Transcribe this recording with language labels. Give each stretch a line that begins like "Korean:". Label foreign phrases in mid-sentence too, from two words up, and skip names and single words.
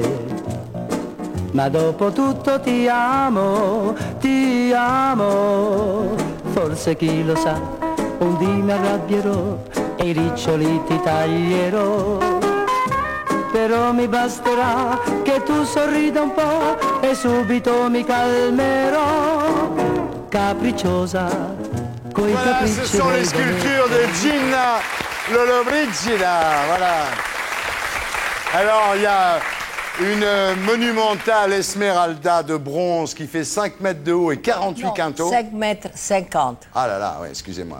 Italian: Ma dopo tutto ti amo, forse chi lo sa, un dì mi arrabbierò e i riccioli ti taglierò. Però mi basterà che tu sorrida un po' e subito mi calmerò. Capricciosa, coi
French: Voilà,
Italian: capricci
French: ce sont les
Italian: dei donne.
French: sculptures de Gina Lollobrigida. Voilà. Alors, il y a une monumentale Esmeralda de bronze qui fait 5 mètres de haut et 48 Non, quintaux. 5 mètres 50. Ah là là, ouais, excusez-moi.